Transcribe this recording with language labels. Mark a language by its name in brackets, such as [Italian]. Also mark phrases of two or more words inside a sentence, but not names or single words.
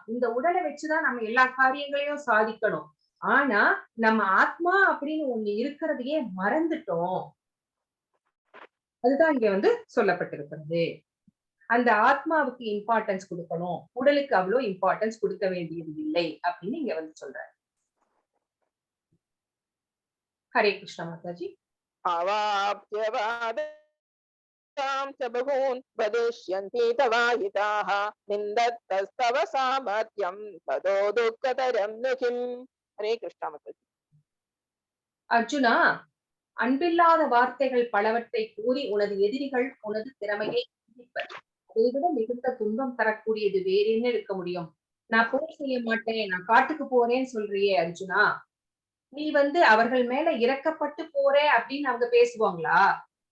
[Tamil] இந்த உடலை வச்சுதான் நம்ம எல்லா காரியங்களையும் சாதிக்கணும். ஆனா நம்ம ஆத்மா அப்படின்னு ஒண்ணு இருக்கிறதையே மறந்துட்டோம். அதுதான் இங்க வந்து சொல்லப்பட்டிருக்கிறது. அந்த ஆத்மாவுக்கு இம்பார்ட்டன்ஸ் கொடுக்கணும். உடலுக்கு அவ்வளவு இம்பார்ட்டன்ஸ் கொடுக்க வேண்டியது இல்லை அப்படின்னு இங்க வந்து சொல்றாரு. ஹரே கிருஷ்ணா மாதாஜி. [Sanskrit] अवाप्यवादां च बहून् वदिष्यन्ति तवाहिताः निन्दन्तस्तव सामर्थ्यं ततो दुःखतरं नु किम्. हरे कृष्णा माताजी. [Tamil] அர்ஜுனா, அன்பில்லாத வார்த்தைகள் பலவற்றை கூறி உனது எதிரிகள் உனது திறமையை நிந்திப்பர். அதைவிட மிகுந்த துன்பம் தரக்கூடியது வேற என்ன இருக்க முடியும்? நான் போர் செய்ய மாட்டேன், நான் காட்டுக்கு போறேன்னு சொல்றியே அர்ஜுனா, நீ வந்து அவர்கள் மேல இறக்கப்பட்டு போற அப்படின்னு அவங்க பேசுவாங்களா?